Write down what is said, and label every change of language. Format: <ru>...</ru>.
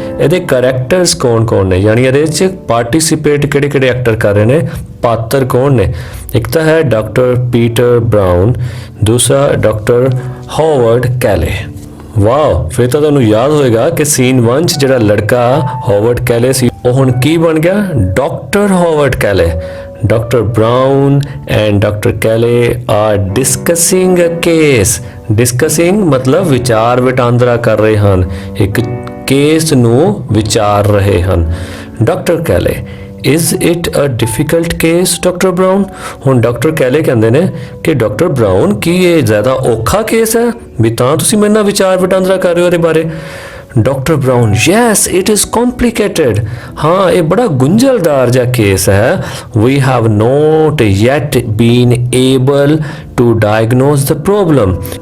<pa>ਇਹਦੇ ਕਰੈਕਟਰਸ ਕੌਣ ਨੇ, ਯਾਨੀ ਇਹਦੇ 'ਚ ਪਾਰਟਿਸਿਪੇਟ ਕਿਹੜੇ ਐਕਟਰ ਕਰ ਰਹੇ ਨੇ, ਪਾਤਰ ਕੌਣ ਨੇ? ਇੱਕ ਤਾਂ ਹੈ ਡਾਕਟਰ ਪੀਟਰ ਬਰਾਊਨ, ਦੂਸਰਾ ਡਾਕਟਰ ਹਾਵਰਡ ਕੈਲੇ। ਵਾਓ, ਫਿਰ ਤਾਂ ਤੁਹਾਨੂੰ ਯਾਦ ਹੋਏਗਾ ਕਿ ਸੀਨ 1 'ਚ ਜਿਹੜਾ ਲੜਕਾ ਹਾਵਰਡ ਕੈਲੇ ਸੀ ਉਹ ਹੁਣ ਕੀ ਬਣ ਗਿਆ?</pa> <en>Doctor Howard Kelly. Dr. Brown and Dr. Kelly are discussing a case.</en> <pa>Discussing ਮਤਲਬ ਵਿਚਾਰ ਵਟਾਂਦਰਾ ਕਰ ਰਹੇ ਹਨ, ਇੱਕ ਕੇਸ ਨੂੰ ਵਿਚਾਰ ਰਹੇ ਹਨ।</pa> <en>Dr. Kelly, is it a difficult case, Dr. Brown?</en> <pa>ਹੁਣ ਡਾਕਟਰ ਕੈਲੇ ਕਹਿੰਦੇ ਨੇ ਕਿ ਡਾਕਟਰ ਬਰਾਊਨ ਕੀ ਇਹ ਜ਼ਿਆਦਾ ਔਖਾ ਕੇਸ ਹੈ ਵੀ ਤਾਂ ਤੁਸੀਂ ਮੇਰੇ ਨਾਲ ਵਿਚਾਰ ਵਟਾਂਦਰਾ ਕਰ ਰਹੇ ਹੋ ਇਹਦੇ ਬਾਰੇ? Doctor brown,</pa> <en>Yes it is complicated.</en> <pa>ਹਾਂ, ਇਹ ਬੜਾ ਗੁੰਝਲਦਾਰ ਜਿਹਾ ਕੇਸ ਹੈ।</pa> <en>We have not yet been able to diagnose the problem.</en>